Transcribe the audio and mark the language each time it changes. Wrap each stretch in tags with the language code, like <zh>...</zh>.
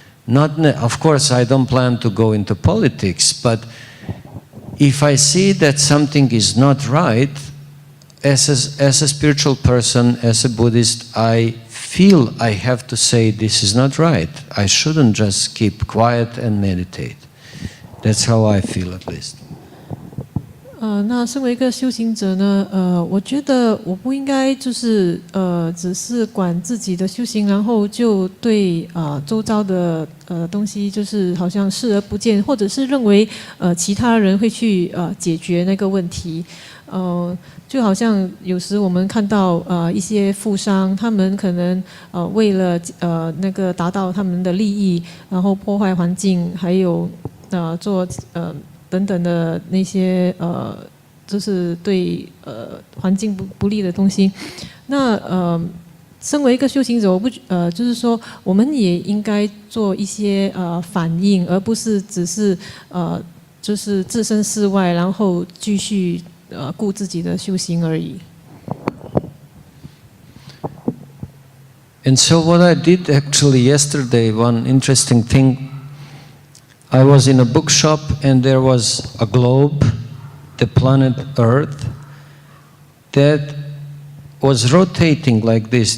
<en>Of course, I don't plan to go into politics, but if I see that something is not right, as a spiritual person, as a Buddhist, I feel I have to say this is not right. I shouldn't just keep quiet and meditate. That's how I feel, at least.</en> <zh>那身为一个修行者呢，我觉得我不应该就是只是管自己的修行，然后就对周遭的东西就是好像视而不见，或者是认为其他人会去解决那个问题。就好像有时我们看到一些富商，他们可能为了那个达到他们的利益，然后破坏环境，还有做等等的那些就是对环境不利的东西。那身为一个修行者，就是说我们也应该做一些反应，而不是只是就是置身事外，然后继续顾自己的修行而已。</zh> <en>And so what I did actually yesterday, one interesting thing, I was in a bookshop and there was a globe, the planet Earth, that was rotating like this.</en>